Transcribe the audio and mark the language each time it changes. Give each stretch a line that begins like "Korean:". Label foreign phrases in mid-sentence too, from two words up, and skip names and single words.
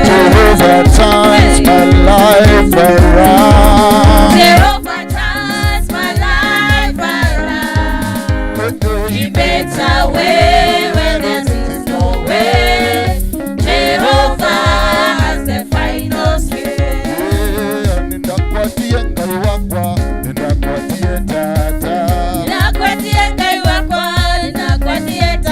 English: Jehovah turns my life around. Jehovah turns my life around. He makes a way when there seems no way. Jehovah has the final say.
Kamba: Ninakuatia ngai wakwa, ninakuatia tata. Ninakuatia ngai wakwa, ninakuatia